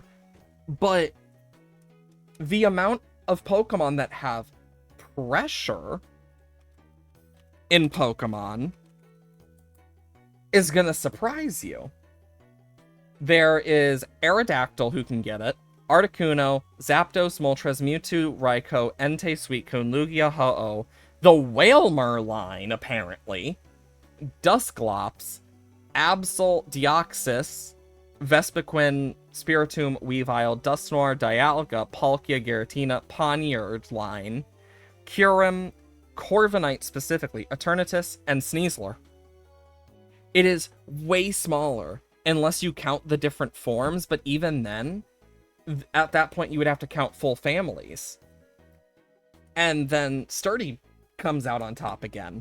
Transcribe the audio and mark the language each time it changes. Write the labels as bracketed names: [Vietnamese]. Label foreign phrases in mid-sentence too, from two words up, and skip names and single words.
[English] But the amount of Pokemon that have Pressure in Pokemon is gonna surprise you. There is Aerodactyl who can get it, Articuno, Zapdos, Moltres, Mewtwo, Raikou, Entei, Suicune, Lugia, Ho-Oh, the Wailmer line, apparently, Dusclops, Absol, Deoxys, Vespiquen, Spiritomb, Weavile, Dusknoir, Dialga, Palkia, Giratina, Poniard line, Kyurem, Corviknight specifically, Eternatus, and Sneasler. It is way smaller, unless you count the different forms, but even then, at that point you would have to count full families. And then Sturdy comes out on top again.